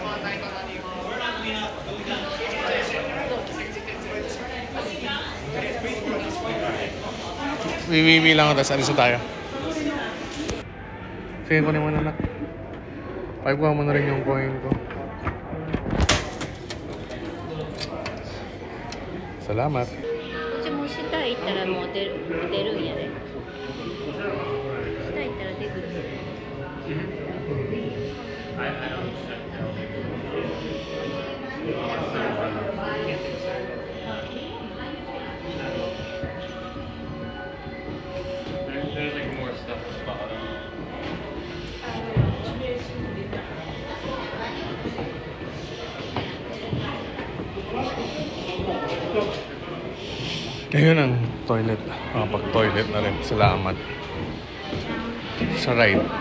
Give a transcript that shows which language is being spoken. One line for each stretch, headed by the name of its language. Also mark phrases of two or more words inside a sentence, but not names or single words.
Filipino: Wiwiwi lang ako, tapos alis na tayo. Sige, kunin mo na anak. Paikuha mo na rin yung coin ko. Salamat.
Japanese: こっちも下行ったらもう出るんやで。下行ったら出てくる。
English: There's like more stuff at the bottom.
Filipino: Ngayon ang toilet. Pag-toilet na rin. Salamat. Sa ride.